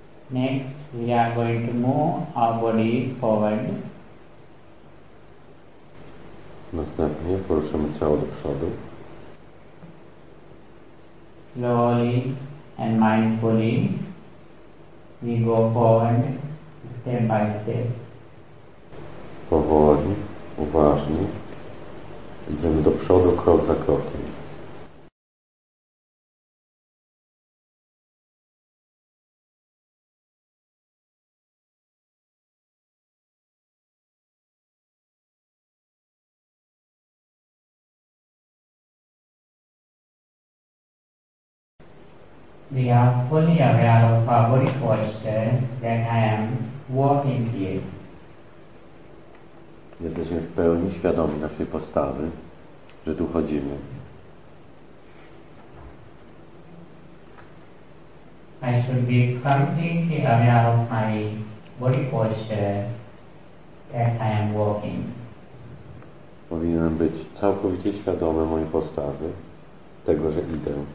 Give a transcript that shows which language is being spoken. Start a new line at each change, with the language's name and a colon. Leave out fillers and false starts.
English: Next, we are going to move our body forward.
Polish: Następnie poruszamy ciało do przodu.
English: Slowly and mindfully, we go forward step by step.
Polish: Powoli, uważnie, idziemy do przodu krok za krokiem.
English: We are fully aware of our body posture that I am walking here.
Polish: Jesteśmy w pełni świadomi naszej postawy, że tu chodzimy.
English: I should be completely aware of my body posture that I am walking.
Polish: Powinienem być całkowicie świadomy mojej postawy, tego, że idę.